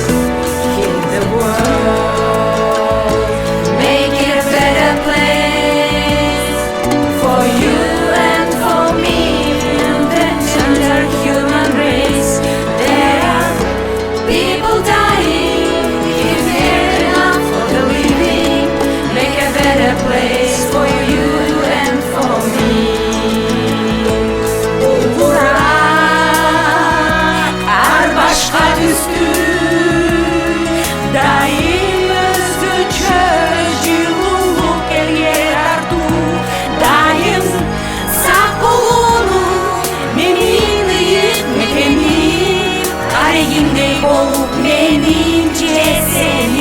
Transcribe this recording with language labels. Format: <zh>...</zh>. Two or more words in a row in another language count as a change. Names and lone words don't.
<en>Heal the world, make it a better place for you and for me and the entire human race. There are people dying. If you cared enough for the living, make a better place for you and for me.</en> <ky>Ар башка түстү дайым өзгөчө жылуулук элге тартуу, дайым сак болгону менин ыйык мекеним, карегиндей болуп менин же сенин.</ky>